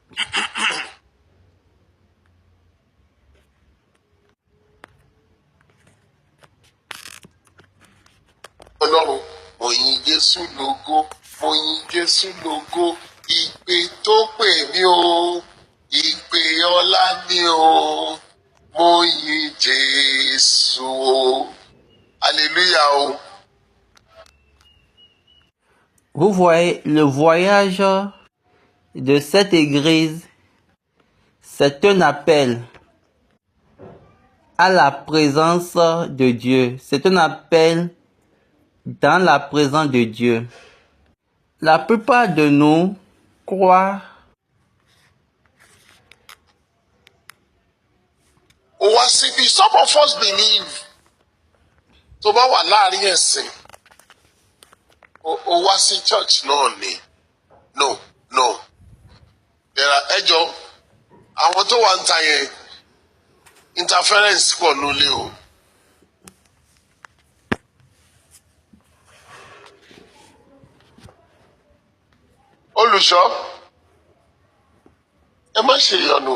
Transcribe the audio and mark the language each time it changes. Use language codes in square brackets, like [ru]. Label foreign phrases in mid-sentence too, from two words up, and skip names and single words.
[yo] Ọlọ́run mo yìn Jésù lógo, mo yìn Jésù lógo, ìpè tó pè mí o, ìpè ọlá ni o, mo yìn Jésù o. Hallelujah. Hallelujah o. [fr] Vous voyez, le voyage de cette église, c'est un appel à la présence de Dieu. C'est un appel dans la présence de Dieu. La plupart de nous croient [en] Some of us believe. [yo] Tó bá wà láàrin ẹ̀sìn, ó wá sí church náà ni. No. Ẹjọ́, àwọn tó wà ń ta yẹn, interference pọ̀ nílé o. Olùṣọ́, ẹ má ṣe ìyọnu.